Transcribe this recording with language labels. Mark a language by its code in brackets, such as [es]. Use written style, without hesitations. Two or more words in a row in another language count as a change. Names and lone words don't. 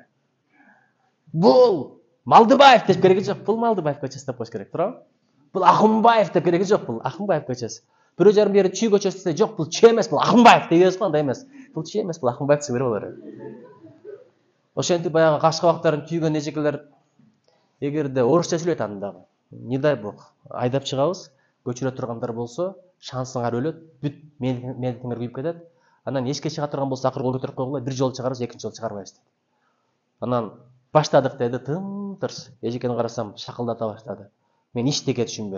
[ky] Бул Малдыбаев деп кереги жок, бул Малдыбаев көчөсү деп коюш керек, туурабы? Бул Акынбаев деп кереги жок, бул Акынбаев көчөсү. Бирөө жарым жери Чүй көчөсү десе, жок, бул Чүй эмес, бул Акынбаев деп беребиз го, андай эмес. Бул Чүй эмес, бул Акынбаев десе бере болор. Ошентип баягы каш кабактарын түйгөн эжекелер эгерде орусча сүйлөйт андагы, [ru] не дай бог, [ky] айдап чыгабыз, көчүрө тургандар болсо, шансыңар өлөт, бүт менитиңер күйүп кетет. Анан эчке чыга турган болсо акыры кол көтөрүп койгула, бир жолу чыгарабыз, экинчи жолу чыгарбайбыз дейт. Анан баштадык деди, тым-тырс. Эжекени карасам, шакылдата баштады. Мен иштеге түшүнбөйм.